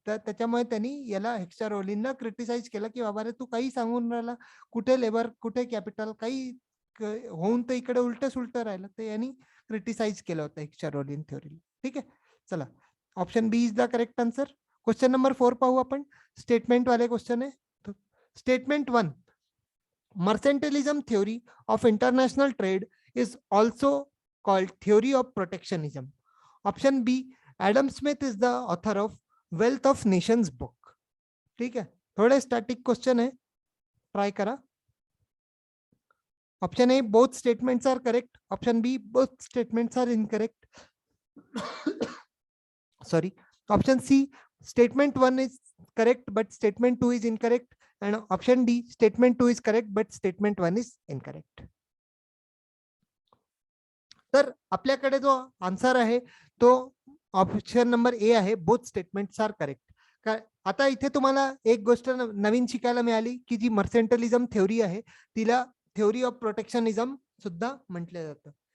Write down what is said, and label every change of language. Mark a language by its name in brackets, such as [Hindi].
[Marathi] तर त्याच्यामुळे त्यांनी याला हेक्स्टर ओलिनला क्रिटिसाइज केलं की बाबा रे तू काही सांगून राहिला, कुठे लेबर कुठे कॅपिटल, काही होऊन तर इकडे उलट सुलट राहिलं. तर यांनी क्रिटिसाइज केलं होतं हेक्स्टर ओलिन थ्योरीला. ठीक आहे. चला, [English] Option B is the correct answer. Question number 4 [Marathi] पाहू आपण. स्टेटमेंट वाले क्वेश्चन आहे. [English] Statement 1, mercantilism theory of international trade is also called theory of protectionism. Option B, Adam Smith is the author of Wealth of Nations book. [Hindi] ठीक है, थोड़े static question है, [Marathi] try करा. [English] Option A both statements are correct. Option B both statements are incorrect. Sorry. Option C, statement 1 is correct, but statement 2 is incorrect. And option D, statement 2 is correct, but statement 1 is incorrect. [Marathi] तर आपल्याकडे जो answer आहे तो option number A आहे, [English] Both statements are correct. [Marathi] आता इथे तुम्हाला एक गोष्ट नवीन शिकायला मिळाली की जी मर्सेंटलिझम थेओरी आहे तिला थेओरी ऑफ प्रोटेक्शनिझम सुद्धा म्हटलं जातं.